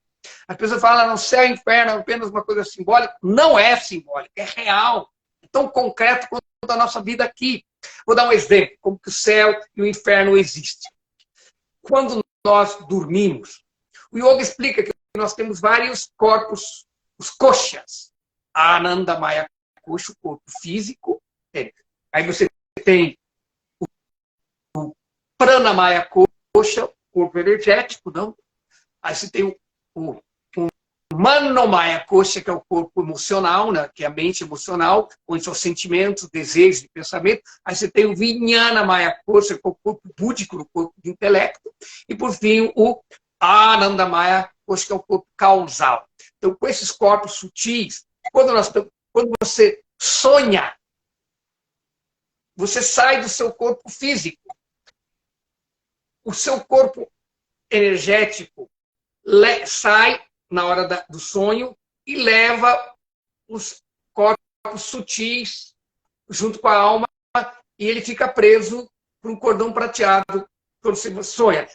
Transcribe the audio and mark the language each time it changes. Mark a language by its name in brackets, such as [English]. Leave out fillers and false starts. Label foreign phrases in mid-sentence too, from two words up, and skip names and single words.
[Portuguese] As pessoas falam, no céu e inferno é apenas uma coisa simbólica. Não é simbólica, é real. É tão concreto quanto a nossa vida aqui. Vou dar um exemplo, como que o céu e o inferno existem. Quando nós dormimos, o yoga explica que nós temos vários corpos, os koshas. [Sanskrit] आनन्दमय कोश, [Portuguese] o corpo físico. Aí você tem o [Sanskrit] प्राणमय कोश, [Portuguese] o corpo energético, não? Aí você tem o [Sanskrit] मनोमय कोश, [Portuguese] que é o corpo emocional, né? Que é a mente emocional, onde são sentimentos, desejos e pensamento. Aí você tem o [Sanskrit] विज्ञानमय कोश, [Portuguese] que é o corpo búdico, o corpo de intelecto. E, por fim, o [Sanskrit] आनन्दमय कोश, [Portuguese] que é o corpo causal. Então, com esses corpos sutis, quando você sonha, você sai do seu corpo físico. O seu corpo energético sai na hora do sonho e leva os corpos sutis junto com a alma e ele fica preso por um cordão prateado quando você sonha.